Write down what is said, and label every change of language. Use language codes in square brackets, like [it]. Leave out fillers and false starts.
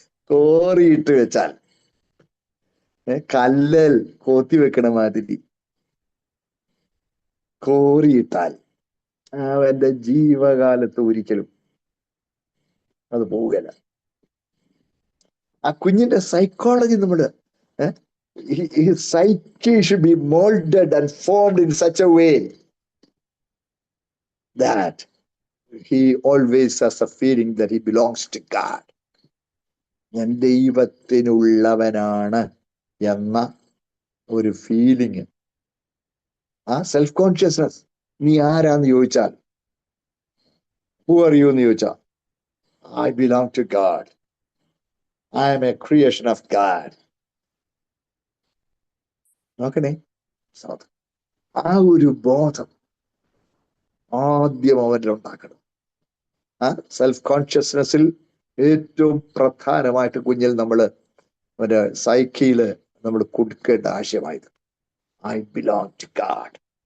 [ml] കോറിയിട്ട് വെച്ചാൽ കല്ലൽ കോത്തി വെക്കണ മാതിരി കോറിയിട്ടാൽ അവന്റെ ജീവകാലത്ത് ഒരിക്കലും അത് പോവുകയില്ല. ആ കുഞ്ഞിന്റെ സൈക്കോളജി നമ്മള് [en] his psyche should be molded and formed in such a way that he always has a feeling that he belongs to God. [ml] ഞാൻ ദൈവത്തിനുള്ളവനാണ് എന്ന ഒരു ഫീലിംഗ്, ആ സെൽഫ് കോൺഷ്യസ്നസ്. നീ ആരാന്ന് ചോദിച്ചാൽ, [en] who are you [ml] എന്ന് ചോദിച്ചാൽ, [en] I belong to God. I am a creation of God. [ml] നോക്കണേ, ആ ഒരു ബോധം ആദ്യം അവരിൽ ഉണ്ടാക്കണം. ആ സെൽഫ് കോൺഷ്യസ്നെസ്സിൽ ഏറ്റവും പ്രധാനമായിട്ട് കുഞ്ഞിൽ നമ്മള് ഒരു സൈക്കിള് നമ്മൾ കൊടുക്കേണ്ട ആശയമായത് [en] I belong to God.